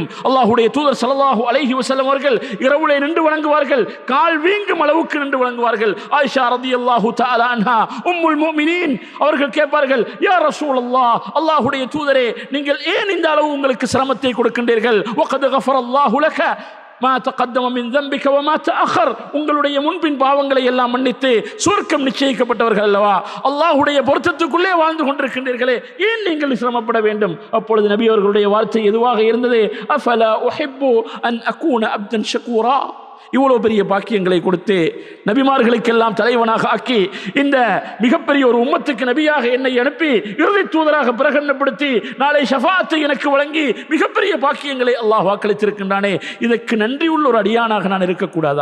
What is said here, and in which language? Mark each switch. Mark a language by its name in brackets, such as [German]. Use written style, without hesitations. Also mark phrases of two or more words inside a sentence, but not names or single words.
[Tamil] அல்லாஹுடைய தூதர் [Arabic] صلى الله عليه وسلم [Tamil] அவர்கள் இரவுலே நின்று வணங்குவார்கள், கால் வீங்கும் அளவுக்கு நின்று வணங்குவார்கள். ஆயிஷா [Arabic] رضي الله تعالى عنها أم المؤمنين [Tamil] அவர்கள் கேட்பார்கள், [Arabic] يا رسول الله, [Tamil] அல்லாஹுடைய தூதரே, நீங்கள் ஏன் இந்த அளவு உங்களுக்கு சிரமத்தை கொடுக்கின்றீர்கள்? [Arabic] وقد غفر الله لك ما تقدم من ذنبك وما تأخر, [Tamil] உங்களுடைய முன்பின் பாவங்களை எல்லாம் மன்னித்து சுவர்க்கம் நிச்சயிக்கப்பட்டவர்கள் அல்லவா, அல்லாஹ்வுடைய பொருத்தத்துக்குள்ளே வாழ்ந்து கொண்டிருக்கின்றீர்களே, ஏன் நீங்கள் சிரமப்பட வேண்டும்? அப்பொழுது நபி அவர்களுடைய வார்த்தை எதுவாக இருந்தது? [Arabic] أفلا أحب أن أكون عبدا شكورا. [Tamil] இவ்வளவு பெரிய பாக்கியங்களை கொடுத்து நபிமார்களுக்கெல்லாம் தலைவனாக ஆக்கி இந்த மிகப்பெரிய ஒரு உம்மத்துக்கு நபியாக என்னை அனுப்பி இறுதி தூதராக பிரகடனப்படுத்தி நாளை ஷஃபாத்தை எனக்கு வழங்கி மிகப்பெரிய பாக்கியங்களை அல்லாஹ் வாக்களித்திருக்கின்றானே, இதற்கு நன்றியுள்ள ஒரு அடியானாக நான் இருக்கக்கூடாதா?